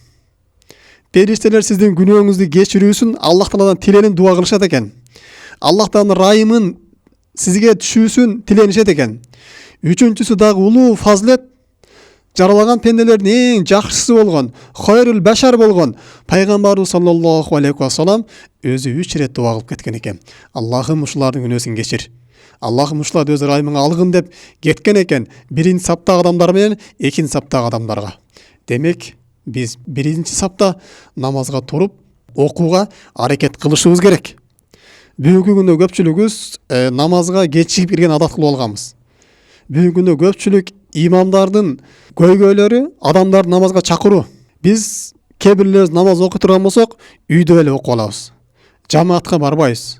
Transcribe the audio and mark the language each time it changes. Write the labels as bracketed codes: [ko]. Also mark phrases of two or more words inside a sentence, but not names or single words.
[ky] Периштелер сиздин күнөөңүздү кечирүүсүн Аллах Тааладан тиленип дуа кылышат экен. Аллах Тааланын райымын сизге түшүүсүн тиленишет экен. Үчүнчүсү дагы улуу фазилет, жаралаган пенделердин эң жакшысы болгон, [ar] خير البشر [ky] болгон пайгамбарыбыз [ar] صلى الله عليه وسلم [ky] өзү 3 рет дуа кылып кеткен экен. Аллахым ушулардын күнөөсүн кечир. Аллахым ушуларды өз ырайымыңа алгын деп кеткен экен. Биринчи саптагы адамдар менен экинчи саптагы адамдарга. Демек, biz birinci sapta namazga turup okuga hareket kılışыбыз керек. Бүгүнкү күндө көпчүлүгүбүз намазга кечигип кирген адат кылып алганбыз. Бүгүнкү күндө көпчүлүк имамдардын көйгөйлөрү адамдарды намазга чакыруу. Biz кээ бирлерибиз намаз окуй турган болсок, үйдө эле окуп алабыз. Жамаатка барбайбыз.